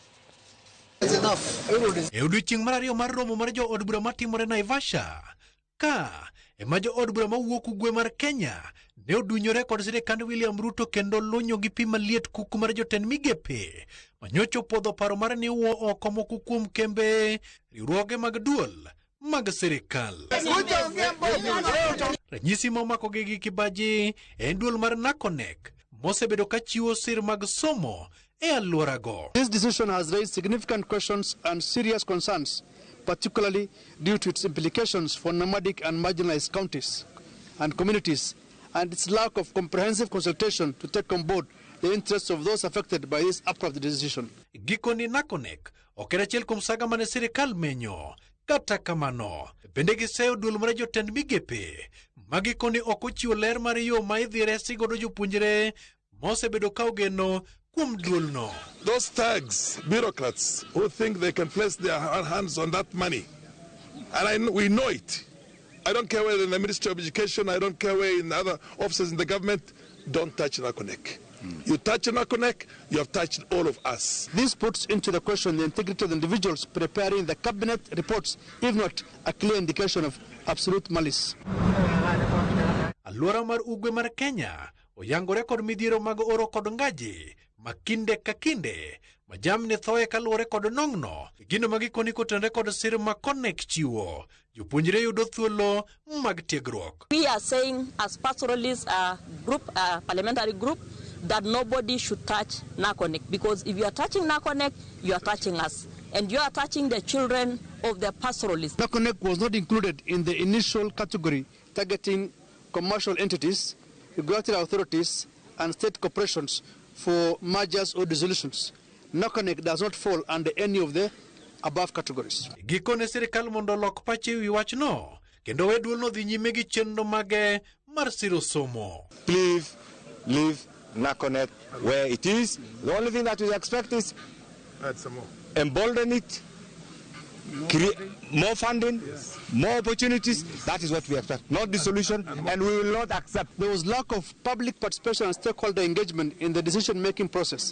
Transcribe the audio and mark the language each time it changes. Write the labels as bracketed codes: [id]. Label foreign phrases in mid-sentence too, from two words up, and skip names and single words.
[luo] E odiechieng' mar ariyo mar romo mar jo od bura matimore Naivasha ka ema jo od bura mawuok ugwe mar Kenya ne odunyore kod sirikand William Ruto kendo lunyo gi pi maliet kuku mar jotend migepe manyocho podho paro mar ni wuo oko moko kuom kembe riwruoge mag duol mag sirikal. Ranyisi momako gi kibaji en duol mar NICONEK mosebedo ka chiwo sir mag somo e alworago. [en] This decision has raised significant questions and serious concerns, particularly due to its implications for nomadic and marginalized counties and communities, and its lack of comprehensive consultation to take on board the interests of those affected by this abrupt decision. [luo] Gikoni NICONEK okera achiel kuom saga mane sirikal menyo, kata kamano bende giseyo duol mar jotend migepe magikoni ok ochiwo ler mar yo ma idhi resi godo jopuonjre mosebedo ka ogeno kuom duolno. [en] Those thugs, bureaucrats who think they can place their hands on that money, and we know it. I don't care whether in the Ministry of Education, I don't care where in other offices in the government, don't touch NICONEK. You touch NICONEK, you have touched all of us. This puts into the question the integrity of the individuals preparing the cabinet reports, if not a clear indication of absolute malice. [luo] Alwora mar ugwe mar Kenya oyangore kod midhiero mag oro kod ngaji makinde ka kinde majamni thoe kaluwore kod nong'no gino magikoni kotenre kod sir ma NICONEK chiwo jopuonjre yudo thuolo mag tiegruok. [en] We are saying as pastoralists group, parliamentary group, that nobody should touch NICONEK, because if you are touching NICONEK, you are touching us, and you are touching the children of the pastoralists. NICONEK was not included in the initial category targeting commercial entities, regulatory authorities, and state corporations for mergers or dissolutions. NICONEK does not fall under any of the above categories. [luo] Gikone sirikal mondo lok pache wi wachno kendo we duolno dhi nyime gi chenro mage mar siro somo. [en] Please leave NICONEK where it is. The only thing that we expect is Add some more. Embolden it, create more funding, yes, more opportunities. That is what we expect, not dissolution, and we will not accept. There was lack of public participation and stakeholder engagement in the decision-making process.